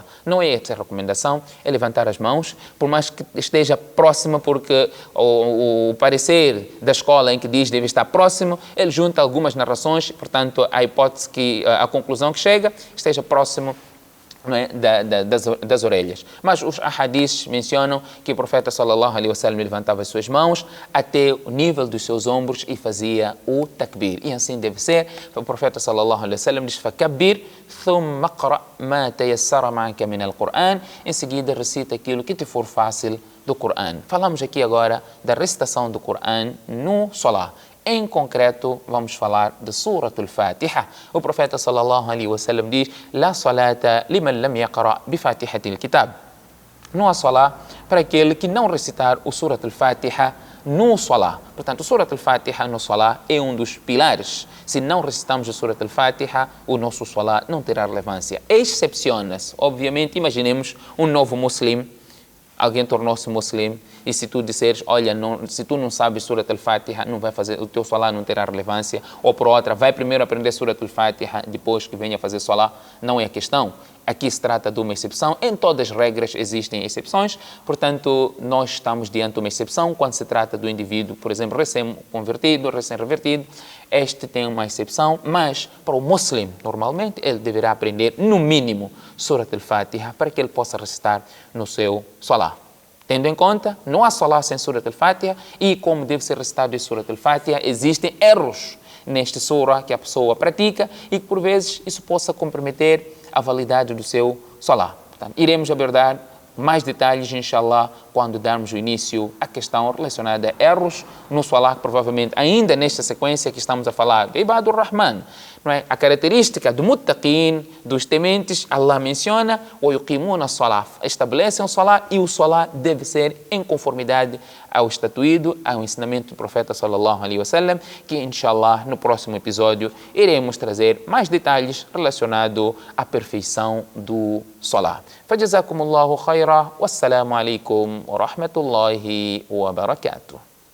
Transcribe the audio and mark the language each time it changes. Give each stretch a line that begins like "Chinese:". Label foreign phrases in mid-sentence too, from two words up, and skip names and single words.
Portuguese: Não é essa a recomendação, é levantar as mãos, por mais que esteja próxima, porque o parecer da escola em que diz deve estar próximo, ele junta algumas narrações, portanto, a hipótese que a conclusão que chega esteja próximo, não é, das orelhas. Mas os ahadiths mencionam que o profeta
Arabic: صلى الله عليه وسلم
Portuguese: levantava as suas mãos até o nível dos seus ombros e fazia o takbir. E assim deve ser. O profeta
Arabic: صلى الله عليه وسلم
Portuguese: diz:
Arabic: "فكبر ثم اقرأ ما تيسر معك من القرآن."
Portuguese: Em seguida recita aquilo que te for fácil do Qur'an. Falamos aqui agora da recitação do Qur'an no salah. Em concreto, vamos falar de Surat al-Fatiha. O profeta
Arabic: صلى الله عليه وسلم
Portuguese: diz:
Arabic: "لا صلاة لمن لم يقرأ بفاتحة الكتاب."
Portuguese: Não há salah para aquele que não recitar o Surat al-Fatiha no salah. Portanto, o Surat al-Fatiha no salah é um dos pilares. Se não recitamos o Surat al-Fatiha, o nosso salah não terá relevância. Excepciona-se, obviamente, imaginemos um novo muslim, alguém tornou-se muslim, e se tu disseres, olha, se tu não sabes Surat al-Fatiha, não vai fazer, o teu salah não terá relevância, ou por outra, vai primeiro aprender Surat al-Fatiha, depois que venha fazer salah, não é a questão. Aqui se trata de uma exceção, em todas as regras existem exceções, portanto, nós estamos diante de uma exceção quando se trata do indivíduo, por exemplo, recém-convertido, recém-revertido, este tem uma exceção, mas para o muslim, normalmente, ele deverá aprender, no mínimo, Surat al-Fatiha, para que ele possa recitar no seu salah. Tendo em conta, não há salah sem Surat al-Fatiha, e como deve ser recitado em Surat al-Fatiha, existem erros neste surah que a pessoa pratica e que, por vezes, isso possa comprometer a validade do seu salah. Portanto, iremos abordar mais detalhes, inshallah, quando darmos o início à questão relacionada a erros no salah, provavelmente ainda nesta sequência que estamos a falar de Ibadur Rahman. Não é? A característica do muttaqin, dos tementes, Allah menciona, o
Arabic: يقيمون الصلاة,
Portuguese: estabelecem o salah, e o salah deve ser em conformidade ao estatuído, ao ensinamento do profeta
Arabic: صلى الله عليه وسلم,
Portuguese: que inshallah no próximo episódio iremos trazer mais detalhes relacionados à perfeição do salah.
Arabic: فجزاكم الله خيرا والسلام عليكم ورحمة الله وبركاته.